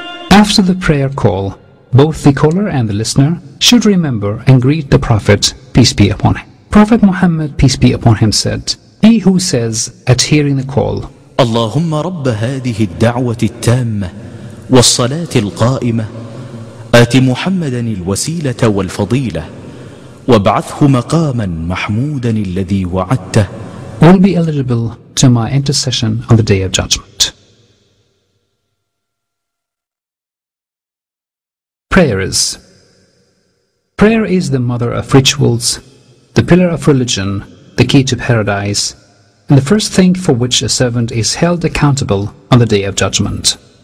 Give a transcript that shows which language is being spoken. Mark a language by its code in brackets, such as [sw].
[en] After the prayer call, both the caller and the listener should remember and greet the Prophet, peace be upon him. Prophet Muhammad, peace be upon him, said, "He who says at hearing the call, [ar] اللهم رب هذه الدعوة التامة والصلاة القائمة آت محمدا الوسيلة والفضيلة وابعثه مقاما محمودا الذي وعدته," [en] will be eligible to my intercession on the Day of Judgment. Prayers. Prayer is the mother of rituals, the pillar of religion, the key to paradise, and the first thing for which a servant is held accountable on the Day of Judgment.